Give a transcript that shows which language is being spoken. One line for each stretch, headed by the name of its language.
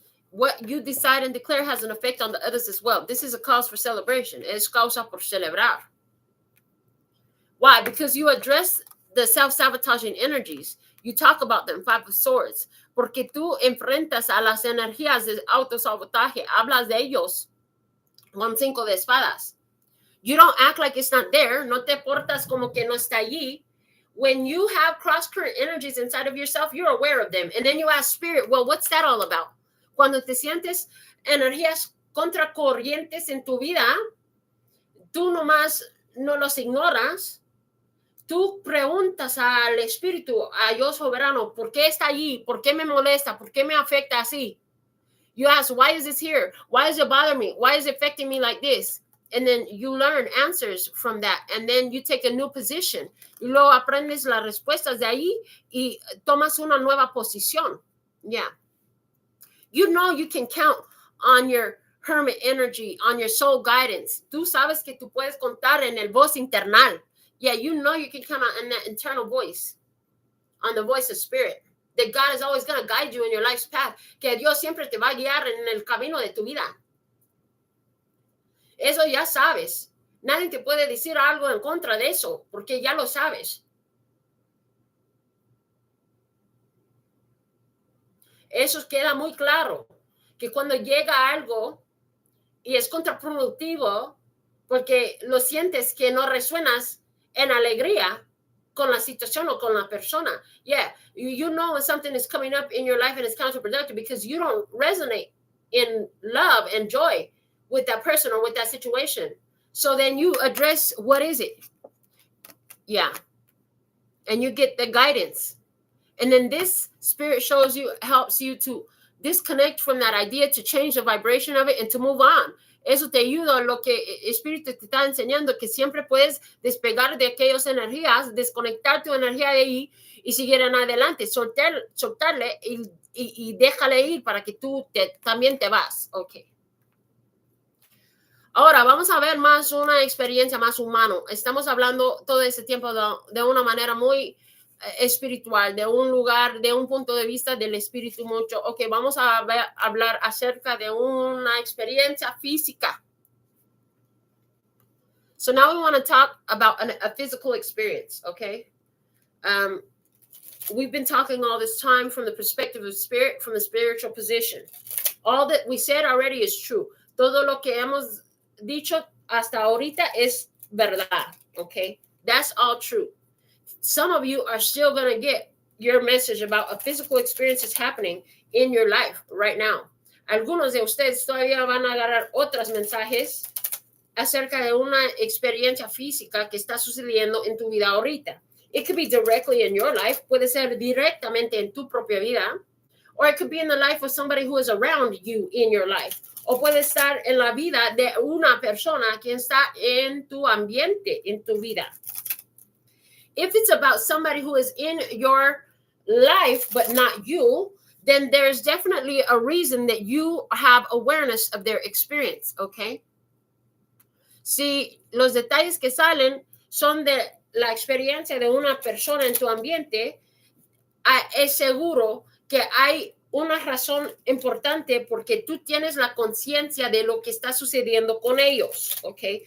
English: What you decide and declare has an effect on the others as well. This is a cause for celebration.
Spanish: Es causa por celebrar.
English: Why? Because you address the self-sabotaging energies. You talk about them, Five of Swords.
Spanish: Porque tú enfrentas a las energías de autosabotaje. Hablas de ellos con Cinco de Espadas.
English: You don't act like it's not there.
Spanish: No te portas como que no está allí.
English: When you have cross-current energies inside of yourself, you're aware of them. And then you ask Spirit, well, what's that all about?
Spanish: Cuando te sientes energías contracorrientes en tu vida, tú nomás no los ignoras. tú preguntas al espíritu, a Dios soberano, ¿por qué está allí? ¿Por qué me molesta? ¿Por qué me afecta así?
English: You ask, why is this here? Why does it bother me? Why is it affecting me like this? And then you learn answers from that. And then you take a new position.
Spanish: Y luego aprendes las respuestas de ahí y tomas una nueva posición.
English: Yeah. You know you can count on your hermit energy, on your soul guidance.
Spanish: Tú sabes que tú puedes contar en el voz internal.
English: Yeah, you know you can count on that internal voice, on the voice of spirit. That God is always going to guide you in your life's path.
Spanish: Que Dios siempre te va a guiar en el camino de tu vida. Eso ya sabes. Nadie te puede decir algo en contra de eso, porque ya lo sabes. Eso queda muy claro, que cuando llega algo y es contraproductivo, porque lo sientes que no resuenas en alegría con la situación o con la persona.
English: Yeah, you know when something is coming up in your life and it's counterproductive because you don't resonate in love and joy with that person or with that situation. So then you address, what is it? Yeah. And you get the guidance. And then this spirit shows you, helps you to disconnect from that idea, to change the vibration of it and to move on.
Spanish: Eso te ayuda, lo que el espíritu te está enseñando, que siempre puedes despegar de aquellas energías, desconectar tu energía de ahí y seguir en adelante, soltarle y déjale ir para que tú también te vas. Ok. Ahora vamos a ver más una experiencia más humana. Estamos hablando todo este tiempo de una manera muy espiritual, de un lugar, de un punto de vista del espíritu mucho. Ok, vamos a hablar acerca de una experiencia física.
English: So now we want to talk about a physical experience, okay? We've been talking all this time from the perspective of spirit, from the spiritual position. All that we said already is true.
Spanish: Todo lo que hemos dicho hasta ahorita es verdad, okay?
English: That's all true. Some of you are still going to get your message about a physical experience that's happening in your life right now.
Spanish: Algunos de ustedes todavía van a agarrar otros mensajes acerca de una experiencia física que está sucediendo en tu vida ahorita.
English: It could be directly in your life,
Spanish: puede ser directamente en tu propia vida,
English: or it could be in the life of somebody who is around you in your life,
Spanish: o puede estar en la vida de una persona que está en tu ambiente, en tu vida.
English: If it's about somebody who is in your life but not you, then there's definitely a reason that you have awareness of their experience, okay?
Spanish: Si los detalles que salen son de la experiencia de una persona en tu ambiente, es seguro que hay una razón importante porque tú tienes la conciencia de lo que está sucediendo con ellos, ¿ok?